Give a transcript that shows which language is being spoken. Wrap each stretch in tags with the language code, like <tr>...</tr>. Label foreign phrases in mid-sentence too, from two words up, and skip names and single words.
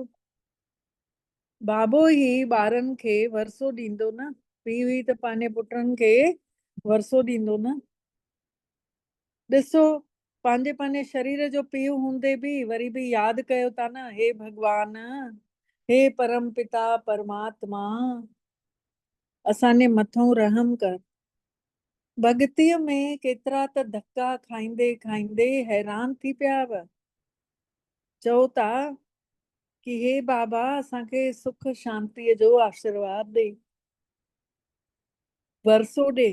<sd>बाबो ही ॿारनि खे वरसो ॾींदो न, पीउ हुई त पंहिंजे पुटनि खे वरसो ॾींदो न। ॾिसो पंहिंजे पंहिंजे शरीर जो पीउ हूंदे बि वरी बि यादि कयो था न, हे भॻवान, हे परम पिता परमात्मा, असांजे मथां रहम कर। भॻतीअ में केतिरा त धक्का खाईंदे खाईंदे हैरान थी पिया हुआ। चओ था कि हे बाबा असांखे सुख शांतीअ जो आशीर्वाद ॾे, वरसो ॾे।</sd>